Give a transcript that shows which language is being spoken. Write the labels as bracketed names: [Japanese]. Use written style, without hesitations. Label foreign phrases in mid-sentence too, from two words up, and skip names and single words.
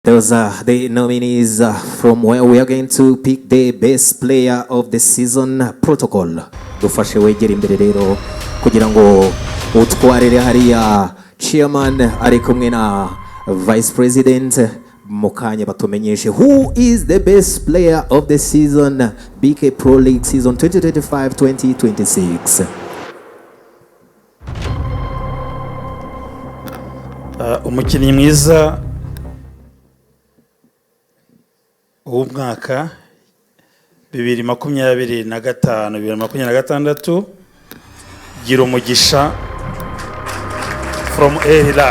[English] Those are the nominees from where we are going to pick the best player of the season. [Kinyarwanda] Protocol dufashe wegera imbere rero kugira ngo utwarire hariya chairman ari kumwe na [English] vice president [Kinyarwanda] mukanya batumenyeshe [English] who is the best player of the season, [Kinyarwanda] BK Pro League season 2025-2026. Umukinnyi mwiza w'umwaka 2025-2026 Girumugisha from Hilal.